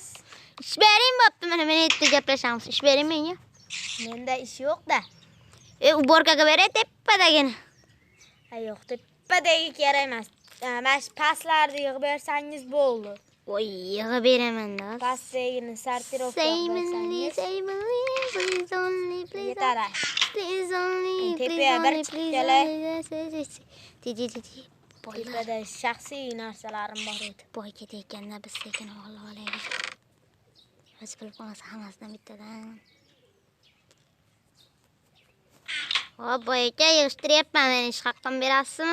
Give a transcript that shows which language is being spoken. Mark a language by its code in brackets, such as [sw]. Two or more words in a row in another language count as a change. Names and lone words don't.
[uz] Ish bering bo'pti, mana men yerda gaplashamiz. Ish bering menga. Menda ish yo'q-da. Uborkaga beray tepadagini. Yo'q, tepadagi kerak emas. Mana shu pastlarni yig'ib bersangiz bo'ldi. Voy, yig'ib beraman-da. Pastdagini sortirovka qilib bersangiz. [en] Please only, please. [uz] Yetar. [en] Please only, [uz] Tepaga bir chiqib kelay. Boylar. Tepada shaxsiy narsalarim bor edi. Boy ketayotganda biz sekin olib olaylik. Hech bilib qolmasa hammasidan bittadan. Hop, boyaka yig'ishtiryapman, men ish haqqim berasizmi?